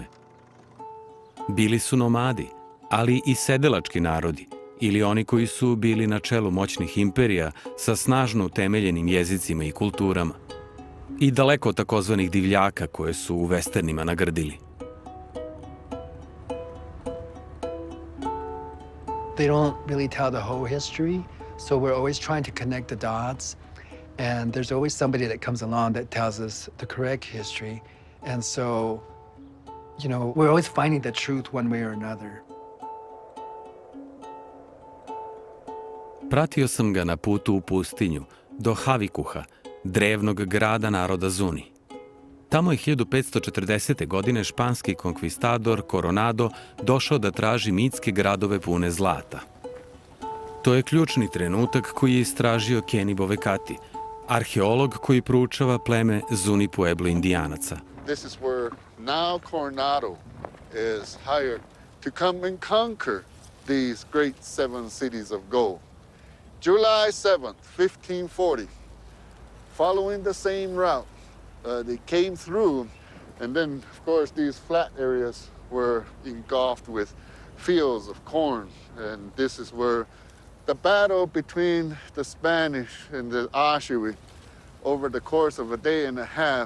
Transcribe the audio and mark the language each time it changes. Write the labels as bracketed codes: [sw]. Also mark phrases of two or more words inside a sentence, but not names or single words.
[sr] Bili su nomadi, ali i sedelački narodi, ili oni koji su bili na čelu moćnih imperija sa snažno utemeljenim jezicima i kulturama. I daleko od takozvanih divljaka koje su u westernima nagrdili. [en] They don't really tell the whole history, so we're always trying to connect the dots. And there's always somebody that comes along that tells us the correct history. And so, you know, we're always finding the truth one way or another. [sr] Pratio sam ga na putu u pustinju, do Havikuha, drevnog grada naroda Zuni. Tamo je 1540. godine španski konkvistador Coronado došao da traži mitske gradove pune zlata. To je ključni trenutak koji je istražio Kenny Bovekati, arheolog koji proučava pleme Zuni Pueblo Indijanaca. [en] This is where now Coronado is hired to come and conquer these great 7 cities of gold. July 7th, 1540, following the same route, they came through, and then, of course, these flat areas were engulfed with fields of corn, and this is where the battle between the Spanish and the Ashiwi over the course of a day and a half.